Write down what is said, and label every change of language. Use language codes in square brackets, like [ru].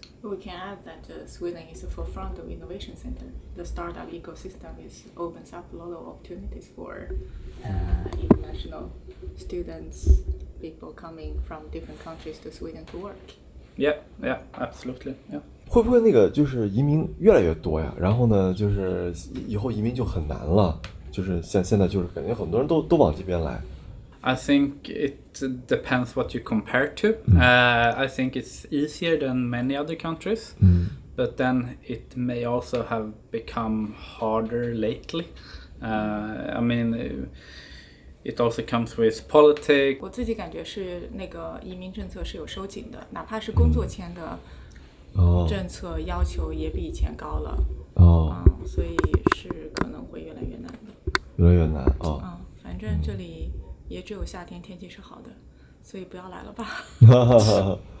[en] We can add that Sweden is the forefront of innovation center. The startup ecosystem opens up a lot of opportunities for international students, people coming from different countries to Sweden to work. Yeah, absolutely. Yeah. [zh] 会不会那个就是移民越来越多呀？然后呢，就是以后移民就很难了，就是现在就是感觉很多人都往这边来。 [en] I think it depends what you compare to. I think it's easier than many other countries, but then it may also have become harder lately. I mean, it also comes with politics. [zh] 我自己感觉是那个移民政策是有收紧的，哪怕是工作签的政策要求也比以前高了。所以是可能会越来越难的。越来越难啊。反正这里也只有夏天天气是好的，所以不要来了吧。